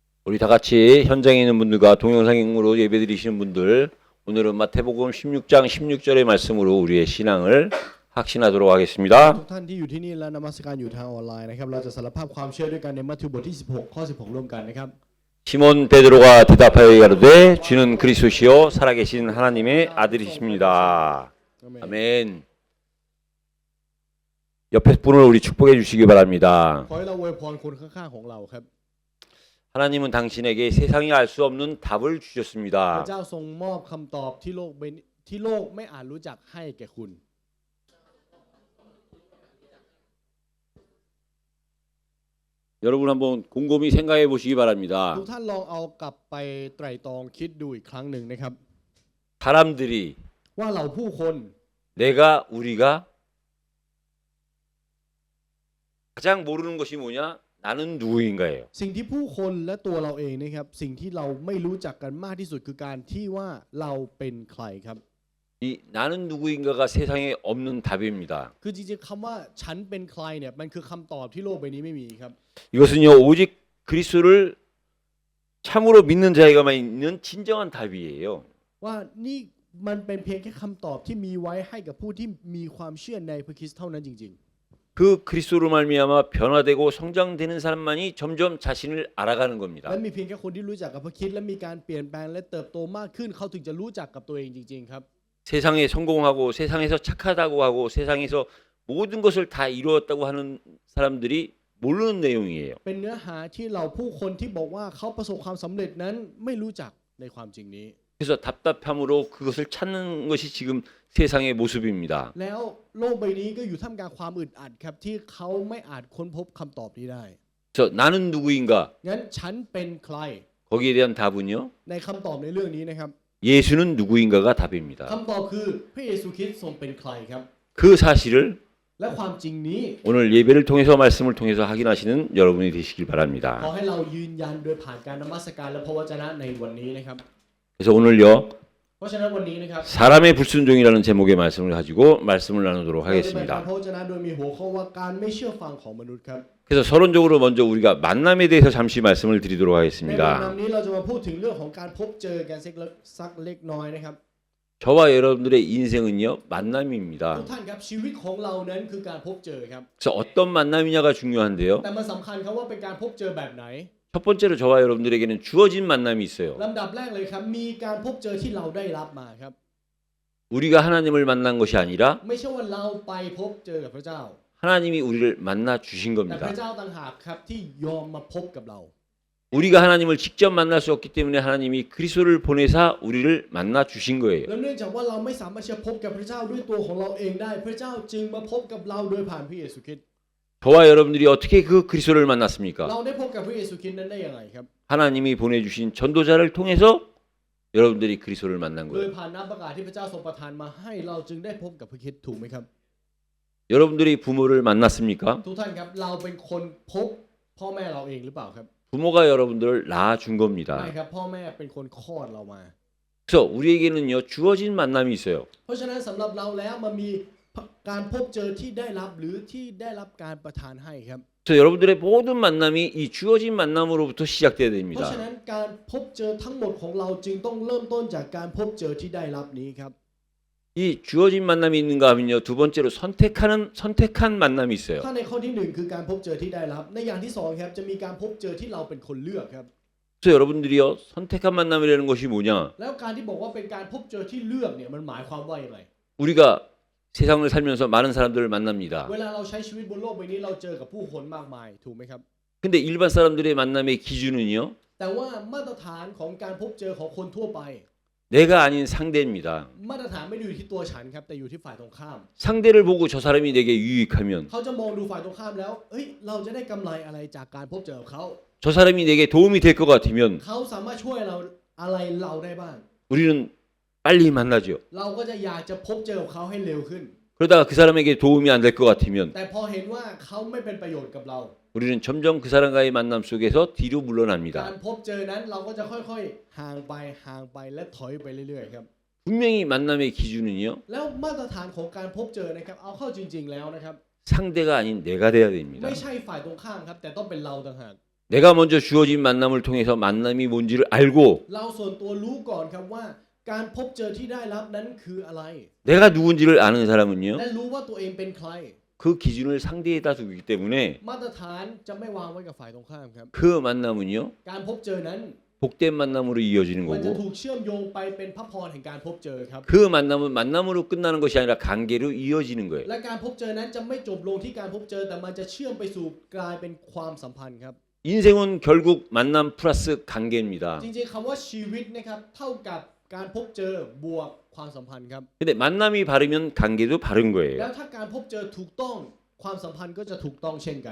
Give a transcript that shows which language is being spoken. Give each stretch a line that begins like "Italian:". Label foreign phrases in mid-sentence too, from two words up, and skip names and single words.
Korean: 우리 다 같이 현장에 있는 분들과 동영상으로 예배드리시는 분들, 오늘은 마태복음 16장 16절의 말씀으로 우리의 신앙을 확신하도록
Thai: ทุ
Korean: 하겠습니다.
Thai: กท่านที่อยู่ที่นี่และนมัสการอยู่ทางออนไลน์นะครับเราจะสารภาพความเชื่อด้วยกันในมัทธิวบทที่16ข้อ16ร่วมกันนะครับ
Korean: 시몬 베드로가 대답하여 이르되 주는 그리스도시요 살아계신 하나님의 아들이십니다. 아멘. 옆에 분을 우리 축복해 주시기 바랍니다.
Thai: ขอให้เราอวยพรคนข้างๆของเราครับ
Korean: 하나님은 당신에게 세상이 알 수 없는 답을
Thai: พ
Korean: 주셨습니다.
Thai: ระเจ้าทรงมอบคำตอบที่โลกไม่อาจรู้จักให้แก่คุณ
Korean: 여러분 한번 곰곰이 생각해 보시기 바랍니다.
Thai: ทุกท่านลองเอากลับไปไตร่ตรองคิดดูอีกครั้งหนึ่งนะครับ
Korean: 사람들이
Thai: ว่าเราผู้คน
Korean: 내가 우리가 가장 모르는 것이 뭐냐? 나는 누구인가예요.
Thai: สิ่งที่ผู้คนและตัวเราเองนะครับสิ่งที่เราไม่รู้จักกันมากที่สุดคือการที่ว่าเราเป็นใครครับ
Korean: 이 나는 누구인가가 세상에 없는 답입니다.
Thai: คือจริงๆคำว่าฉันเป็นใครเนี่ยมันคือคำตอบที่โลกใบนี้ไม่มีครับ
Korean: 이것은요 오직 그리스도를 참으로 믿는 자에게만 있는 진정한 답이에요.
Thai: ว่านี่มันเป็นเพียงแค่คำตอบที่มีไว้ให้กับผู้ที่มีความเชื่อในพระคริสต์เท่านั้นจริง
Korean: 그 그리스도로 말미암아 변화되고 성장되는 사람만이 점점 자신을 알아가는
Thai: ๆ
Korean: 겁니다.
Thai: และมีเพียงแค่คนที่รู้จักกับพระคริสต์และมีการเปลี่ยนแปลงและเติบโตมากขึ้นเขาถึงจะรู้จักกับตัวเองจริงๆครับ
Korean: 세상에 성공하고 세상에서 착하다고 하고 세상에서 모든 것을 다 이루었다고 하는 사람들이 모르는 내용이에요.
Thai: เป็นเนื้อหาที่เราผู้คนที่บอกว่าเขาประสบความสำเร็จนั้นไม่รู้จักในความจริงนี้
Korean: 그래서 답답함으로 그것을 찾는 것이 지금 세상의 모습입니다.
Thai: แล้วโลกใบนี้ก็อยู่ท่ามกลางความอึดอัดครับที่เขาไม่อาจค้นพบคำตอบนี้ได้
Korean: 그래서 나는 누구인가?
Thai: งั้นฉันเป็นใคร
Korean: 거기에 대한 답은요.
Thai: ในคำตอบในเรื่องนี้นะครับ
Korean: 예수는 누구인가가 답입니다.
Thai: คำตอบคือพระเยซูคริสต์ทรงเป็นใครครับ
Korean: 그 사실을
Thai: และความจริงนี้
Korean: 오늘 예배를 통해서 말씀을 통해서 확인하시는 여러분이 되시길
Thai: ขอ
Korean: 바랍니다.
Thai: ให้เรายืนยันโดยผ่านการนมัสการและพระวจนะในวันนี้นะครับ
Korean: 그래서 오늘요
Thai: เพราะฉะนั้นวันนี้นะครับ
Korean: 사람의 불순종이라는 제목의 말씀을 가지고 말씀을 나누도록
Thai: เราจะแบ่งปัน
Korean: 하겠습니다.
Thai: พระวจนะโดยมีหัวข้อว่าการไม่เชื่อฟังของมนุษย์ครับ
Korean: 그래서 서론적으로 먼저 우리가 만남에 대해서 잠시 말씀을 드리도록
Thai: ในวัน
Korean: 하겠습니다.
Thai: นี้เราจะมาพูดถึงเรื่องของการพบเจอกันสักเล็กน้อยนะครับ
Korean: 저와 여러분들의 인생은요
Thai: ทุก
Korean: 만남입니다.
Thai: ท่านครับชีวิตของเรานั้นคือการพบเจอครับ
Korean: 그래서 어떤 만남이냐가 중요한데요.
Thai: แต่มันสำคัญครับว่าเป็นการพบเจอแบบไหน
Korean: 첫 번째로 저와 여러분들에게는 주어진 만남이 있어요.
Thai: ลำดับแรกเลยครับมีการพบเจอที่เราได้รับมาครับ
Korean: 우리가 하나님을 만난 것이 아니라
Thai: ไม่ใช่ว่าเราไปพบเจอกับพระเจ้า
Korean: 하나님이 우리를 만나 주신
Thai: แต่พ
Korean: 겁니다.
Thai: ระเจ้าต่างหากครับที่ยอมมาพบกับเรา
Korean: 우리가 하나님을 직접 만날 수 없기 때문에 하나님이 그리스도를 보내사 우리를 만나 주신 거예요.
Thai: และเนื่องจากว่าเราไม่สามารถจะพบกับพระเจ้าด้วยตัวของเราเองได้พระเจ้าจึงมาพบกับเราโดยผ่านพระเยซูคริสต์
Korean: 저와 여러분들이 어떻게 그 그리스도를 만났습니까?
Thai: เราได้พบกับพระเยซูคริสต์นั้นได้อย่างไรครับ
Korean: 하나님이 보내주신 전도자를 통해서 여러분들이 그리스도를 만난
Thai: โดย
Korean: 거예요.
Thai: ผ่านน้ำประกาศที่พระเจ้าทรงประทานมาให้เราจึงได้พบกับพระคริสต์ถูกไหมครับ
Korean: 여러분들이 부모를 만났습니까?
Thai: ทุกท่านครับเราเป็นคนพบพ่อแม่เราเองหรือเปล่าครับ
Korean: 부모가 여러분들을 낳아준
Thai: ไม่
Korean: 겁니다.
Thai: ครับพ่อแม่เป็นคนคลอดเรามา
Korean: 그래서 우리에게는요 주어진 만남이 있어요.
Thai: เพราะฉะนั้นสำหรับเราแล้วมันมีการพบเจอที่ได้รับหรือที่ได้รับการประทานให้ครับ
Korean: 그래서 여러분들의 모든 만남이 이 주어진 만남으로부터 시작돼야
Thai: เพราะ
Korean: 됩니다.
Thai: ฉะนั้นการพบเจอทั้งหมดของเราจึงต้องเริ่มต้นจากการพบเจอที่ได้รับนี้ครับ
Korean: 이 주어진 만남이 있는가 하면요 두 번째로 선택한 만남이 있어요.
Thai: ถ้าในข้อที่หนึ่งคือการพบเจอที่ได้รับในอย่างที่สองครับจะมีการพบเจอที่เราเป็นคนเลือกครับ
Korean: 그래서 여러분들이요 선택한 만남이라는 것이 뭐냐?
Thai: แล้วการที่บอกว่าเป็นการพบเจอที่เลือกเนี่ยมันหมายความว่าอย่างไร
Korean: 우리가 세상을 살면서 많은 사람들을 만납니다.
Thai: เวลาเราใช้ชีวิตบนโลกใบนี้เราเจอกับผู้คนมากมายถูกไหมครับ
Korean: 근데 일반 사람들의 만남의 기준은요
Thai: แต่ว่ามาตรฐานของการพบเจอของคนทั่วไป
Korean: 내가 아닌 상대입니다.
Thai: มาตรฐานไม่ได้อยู่ที่ตัวฉันครับแต่อยู่ที่ฝ่ายตรงข้าม
Korean: 상대를 보고 저 사람이 내게 유익하면
Thai: เขาจะมองดูฝ่ายตรงข้ามแล้วเอ้ยเราจะได้กำไรอะไรจากการพบเจอกับเขา
Korean: 저 사람이 내게 도움이 될 것 같으면
Thai: เขาสามารถช่วยเราอะไรเราได้บ้าง
Korean: 우리는 빨리 만나죠.
Thai: เราก็จะอยากจะพบเจอกับเขาให้เร็วขึ้น
Korean: 그러다가 그 사람에게 도움이 안 될 것 같으면
Thai: แต่พอเห็นว่าเขาไม่เป็นประโยชน์กับเรา
Korean: 우리는 점점 그 사람과의 만남 속에서 뒤로
Thai: การ
Korean: 물러납니다.
Thai: พบเจอนั้นเราก็จะค่อยๆห่างไปและถอยไปเรื่อยๆครับ
Korean: 분명히 만남의 기준은요
Thai: แล้วมาตรฐานของการพบเจอนะครับเอาเข้าจริงๆแล้วนะครับ
Korean: 상대가 아닌 내가 돼야 됩니다.
Thai: ไม่ใช่ฝ่ายตรงข้ามครับแต่ต้องเป็นเราต่างหาก
Korean: 내가 먼저 주어진 만남을 통해서 만남이 뭔지를 알고
Thai: เราส่วนตัวรู้ก่อนครับว่าการพบเจอที่ได้รับนั้นคืออะไร
Korean: 내가 누군지를 아는 사람은요.
Thai: และรู้ว่าตัวเองเป็นใคร
Korean: 그 기준을 상대에다 두기 때문에
Thai: มาตรฐานจะไม่วางไว้กับฝ่ายตรงข้ามครับ
Korean: 그 만남은요.
Thai: การพบเจอนั้น
Korean: 복된 만남으로 이어지는
Thai: มันจะ
Korean: 거고
Thai: ถูกเชื่อมโยงไปเป็นพระพรแห่งการพบเจอครับ
Korean: 그 만남은 만남으로 끝나는 것이 아니라 관계로 이어지는 거예요.
Thai: และการพบเจอนั้นจะไม่จบลงที่การพบเจอแต่มันจะเชื่อมไปสู่กลายเป็นความสัมพันธ์ครับ
Korean: 인생은 결국 만남 플러스 관계입니다.
Thai: จริงๆคำว่าชีวิตนะครับเท่ากับการพบเจอบวกความสัมพันธ์ครับ
Korean: 근데 만남이 바르면 관계도 바른
Thai: แล้ว
Korean: 거예요.
Thai: ถ้าการพบเจอถูกต้องความสัมพันธ์ก็จะถูกต้องเช่นกัน